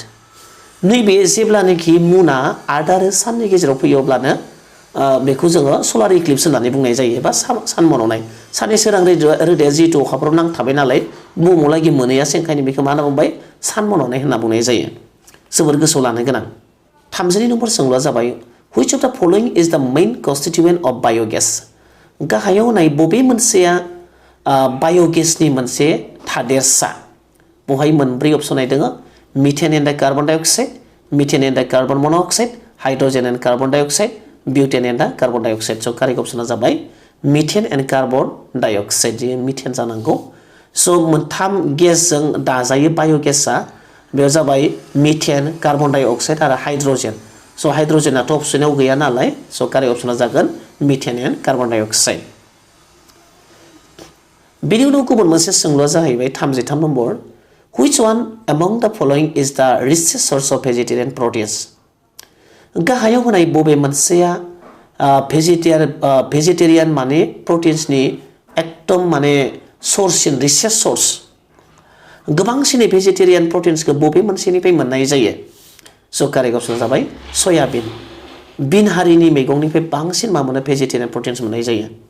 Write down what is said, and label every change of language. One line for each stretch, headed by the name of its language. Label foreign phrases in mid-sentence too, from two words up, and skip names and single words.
Bodo: नैबे जेब्लानाखि मुना आर्थ आरो साननि गेजेराव फैयो अब्लानो बेखौ जोङो
English: solar eclipse
Bodo: होननानै बुंनाय जायो बा सान मन'नाय। साननि सोरां रोदाया जिहेतु अखाफोराव नांथाबाय नालाय बुहुमाव लागि मोनहैयासै ओंखायनो बेखौ मा होनना बुंबाय सान मन'नाय होनना बुंनाय जायो। जोबोर गोसोआव लानो गोनां। 32 नम्बर सोंलुआ जाबाय
English: which of the following is the main constituent of biogas?
Bodo: गाहायाव नाय बबे मोनसेया बायोगेसनि मोनसे थादेरसा। बहाय मोनब्रै अपसन नायदों
English: methane and carbon dioxide, methane and carbon monoxide, hydrogen and carbon dioxide, butane and carbon dioxide.
Bodo: स' कारेक्ट अपसना जाबाय
English: methane and carbon dioxide.
Bodo: जे मिथेन जानांगौ। स' मोनथाम गेसजों दाजायो बायोगेसआ। बेयाव जाबाय मिथेन,
English: carbon dioxide
Bodo: आरो हाइड्रोजेन। स' हाइड्रोजेनाथ' अपसनाव गैया नालाय स' कारेक्ट अपसना जागोन
English: methane and carbon dioxide.
Bodo: बेनि उनाव गुबुन मोनसे सोंलुआ जाहैबाय 33 नम्बर
English: which one among the following is the richest source of vegetarian proteins?
Bodo: गाहायाव होनाय बबे मोनसेया भेजिटेरियान माने प्रटिन्सनि एकदम माने सोर्ससिन
English: richest source
Bodo: गोबांसिनै भेजिटेरियान प्रटिन्सखौ बबे मोनसेनिफ्राय मोननाय जायो। स' कारेक्ट अपसना जाबाय सयाबिन। बिन हारिनि मैगंनिफ्राय बांसिन मा मोनो
English: vegetarian proteins
Bodo: मोननाय जायो।